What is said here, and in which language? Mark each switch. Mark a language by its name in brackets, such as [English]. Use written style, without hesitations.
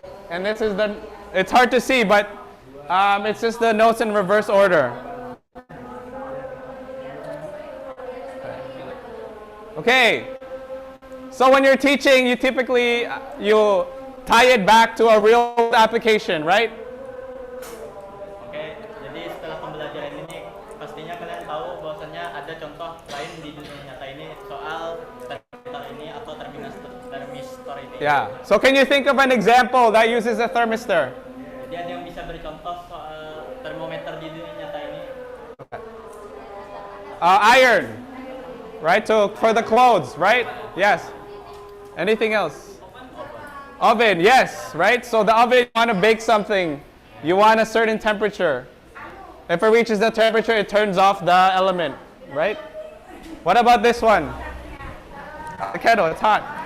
[English] And this is it's hard to see, but it's just the notes in reverse order. Okay. So when you're teaching, you typically, you tie it back to a real application, right? [Indonesian] Oke, jadi setelah pembelajaran ini, pastinya kalian tahu bahwasannya ada contoh lain di dunia nyata ini soal thermistor ini atau thermistor ini. [English] Yeah. So can you think of an example that uses a thermistor? [Indonesian] Jadi ada yang bisa beri contoh soal termometer di dunia nyata ini? [English] Iron, right? So for the clothes, right? Yes. Anything else? Oven, yes, right? So the oven, you want to bake something. You want a certain temperature. If it reaches the temperature, it turns off the element, right? What about this one? The kettle, it's hot.